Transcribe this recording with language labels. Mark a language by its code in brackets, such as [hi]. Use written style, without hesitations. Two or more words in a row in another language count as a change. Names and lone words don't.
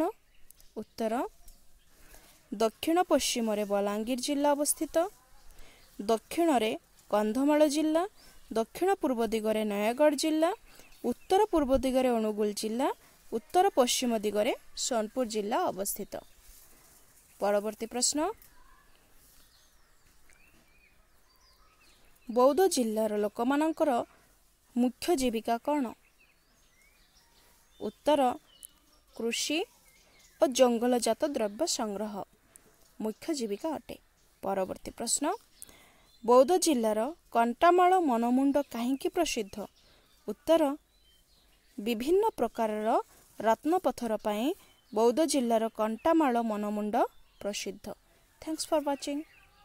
[or] ଉତ୍ତର ଦକ୍ଷିଣ ପଶ୍ଚିମ ରେ ବଲାଙ୍ଗୀର ଜିଲ୍ଲା ଅବସ୍ଥିତ, ଦକ୍ଷିଣ ରେ କନ୍ଧମାଳ ଜିଲ୍ଲା, ଦକ୍ଷିଣ ପୂର୍ବ ଦିଗରେ ନୟାଗଡ଼ ଜିଲ୍ଲା, ଉତ୍ତର ପୂର୍ବ ଦିଗରେ ଅନୁଗୁଳ ଜିଲ୍ଲା, ଉତ୍ତର ପଶ୍ଚିମ ଦିଗରେ ସୋନପୁର ଜିଲ୍ଲା ଅବସ୍ଥିତ। ପରବର୍ତ୍ତୀ ପ୍ରଶ୍ନ, ବୌଦ୍ଧ ଜିଲ୍ଲାର ଲୋକମାନଙ୍କର ମୁଖ୍ୟ ଜୀବିକା କଉଣ? ଉତ୍ତର କୃଷି ଓ ଜଙ୍ଗଲଜାତ ଦ୍ରବ୍ୟ ସଂଗ୍ରହ ମୁଖ୍ୟ ଜୀବିକା ଅଟେ। ପରବର୍ତ୍ତୀ ପ୍ରଶ୍ନ, ବୌଦ୍ଧ ଜିଲ୍ଲାର କଣ୍ଟାମାଳ ମନମୁଣ୍ଡ କାହିଁକି ପ୍ରସିଦ୍ଧ? ଉତ୍ତର ବିଭିନ୍ନ ପ୍ରକାରର ରତ୍ନପଥର ପାଇଁ ବୌଦ୍ଧ ଜିଲ୍ଲାର କଣ୍ଟାମାଳ ମନମୁଣ୍ଡ ପ୍ରସିଦ୍ଧ। [en] Thanks for watching.